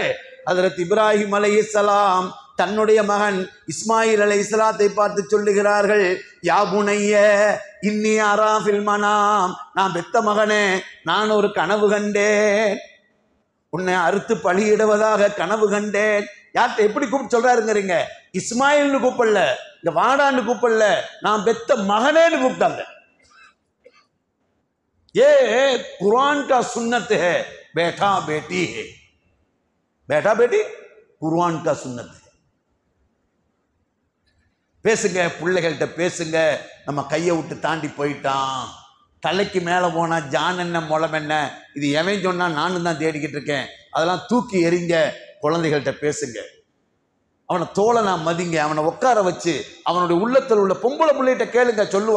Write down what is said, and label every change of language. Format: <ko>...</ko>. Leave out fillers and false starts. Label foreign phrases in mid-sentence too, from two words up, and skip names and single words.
<ta>ஹஜ்ரத் இப்ராஹிம் அலைஹிஸ்ஸலாம் தன்னுடைய மகன் இஸ்மாயில் அலைஹிஸ்ஸலாத்தை பார்த்து சொல்லுகிறார்கள்,</ta> <ar>يا بني إني أرى في المنام,</ar> <ta>நான் பெத்த மகனே, நான் ஒரு கனவு கண்டேன். உன்னை அறுத்து பலியிடுவதாக கனவு கண்டேன். யார்கிட்ட எப்படி கூப்பிட்டு சொல்றாருங்கிறீங்க? இஸ்மாயில்னு கூப்பிடல, இந்த வாடான்னு கூப்பிடல, நான் பெத்த மகனேன்னு கூப்பிட்டாங்க.</ta> <hi>ये कुरान का सुन्नत है, बेटा बेटी है. बेटा बेटी कुरान का सुन्नत है.</hi> <ta>பேசுங்க, பிள்ளைகள்கிட்ட பேசுங்க. நம்ம கையை விட்டு தாண்டி போயிட்டான். தலைக்கு மேலே போனால் ஜான் என்ன முளம் என்ன, இது எவன் சொன்னால் நானும் தான் தேடிக்கிட்டு இருக்கேன். அதெல்லாம் தூக்கி எறிங்க. குழந்தைகள்கிட்ட பேசுங்க. அவனை தோழனா மதிங்க. அவனை உட்கார வச்சு அவனுடைய உள்ளத்தில் உள்ள பொம்பளை பிள்ளைகிட்ட கேளுங்க, சொல்லுவா.</ta>